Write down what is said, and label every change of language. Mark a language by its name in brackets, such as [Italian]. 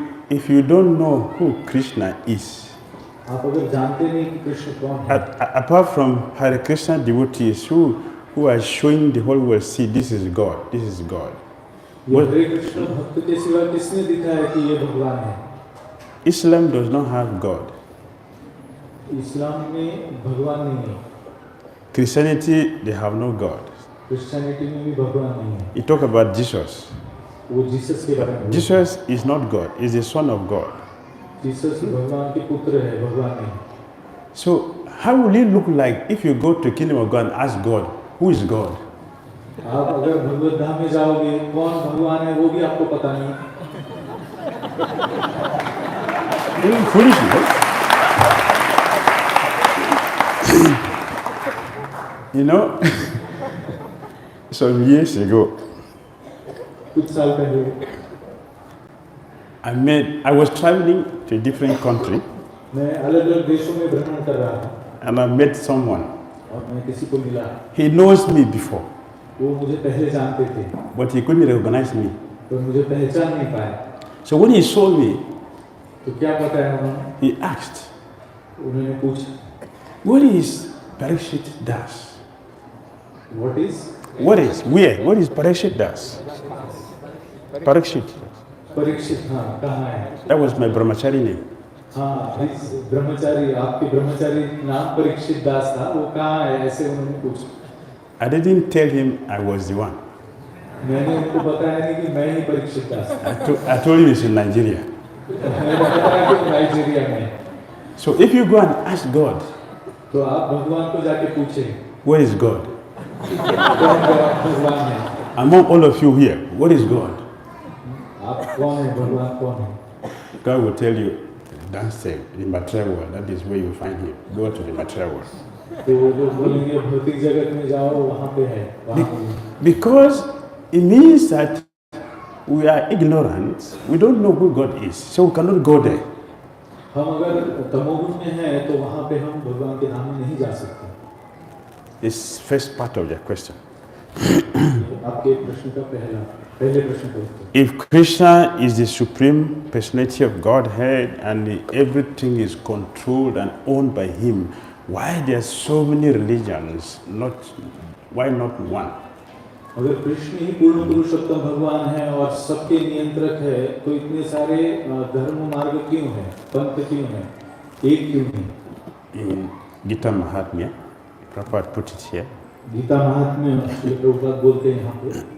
[English] If you don't know who Krishna is, [Hindi] आप अगर जानते नहीं कि कृष्ण कौन है, [English] apart from Hare Krishna devotees who are showing the whole world, see, this is God, this is God. [Hindi] ये हरे कृष्ण भक्त के सिवा किसने दिखाया कि ये भगवान है? [English] Islam does not have God. [Hindi] इस्लाम में भगवान नहीं है. [English] Christianity, they have no God. [Hindi] Christianity में भी भगवान नहीं है. [English] You talk about Jesus. [Hindi] वो जीसस के बारे में. [English] Jesus is not God, is the Son of God. [Hindi] Jesus भगवान के पुत्र है, भगवान नहीं. [English] So how will it look like if you go to kingdom of God and ask God, who is God? [Hindi] आप अगर भगवत धाम में जाओगे, कौन भगवान है वो भी आपको पता नहीं. [English] Foolish, right? You know, some years ago, [Hindi] कुछ साल पहले [English] I was traveling to a different country [Hindi] मैं अलग-अलग देशों में भ्रमण कर रहा था [English] and I met someone. [Hindi] और मैं किसी को मिला. [English] He knows me before, [Hindi] वो मुझे पहले जानते थे, [English] but he couldn't recognize me. [Hindi] तो मुझे पहचान नहीं पाया. [English] So when he saw me, [Hindi] तो क्या बताया उन्होंने? [English] he asked, [Hindi] उन्होंने पूछा, [English] what is Parikshit Das? What is? What is Parikshit Das? Parikshit. [Hindi] Parikshit. हाँ, कहाँ है? [English] That was my brahmachari name. [Hindi] हाँ, इस ब्रह्मचारी, आपके ब्रह्मचारी नाम परीक्षित दास था, वो कहाँ है? ऐसे उन्होंने पूछा. [English] I didn't tell him I was the one. [Hindi] मैंने उनको बताया नहीं कि मैं ही परीक्षित दास हूँ. [English] I told him it's in Nigeria. [Hindi] मैंने बताया कि नाइजीरिया में. [English] So if you go and ask God, [Hindi] तो आप भगवान को जाके पूछें, [English] where is God? [Hindi] कौन भगवान है? [English] Among all of you here, what is God? [Hindi] आप कौन है? भगवान कौन है? [English] God will tell you, downstairs, in the material world, that is where you find him. Go to the material world. [Hindi] तो वो लोग बोलेंगे भौतिक जगत में जाओ, वहाँ पे है, वहाँ पे. [English] Because it means that we are ignorant, we don't know who God is, so we cannot go there. [Hindi] हम अगर तमोगुण में हैं, तो वहाँ पे हम भगवान के धाम में नहीं जा सकते. [English] This first part of your question. [Hindi] आपके प्रश्न का पहले प्रश्न का उत्तर. [English] If Krishna is the supreme personality of Godhead and everything is controlled and owned by him, why there are so many religions? Why not one? [Hindi] अगर कृष्ण ही पूर्ण पुरुषोत्तम भगवान है और सबके नियंत्रक है, तो इतने सारे धर्म मार्ग क्यों हैं, पंथ क्यों हैं, एक क्यों नहीं? [English] In Gita Mahatmya, Prabhupada put it here. [Hindi] Gita महात्म्य प्रभुपाद बोलते हैं यहाँ पे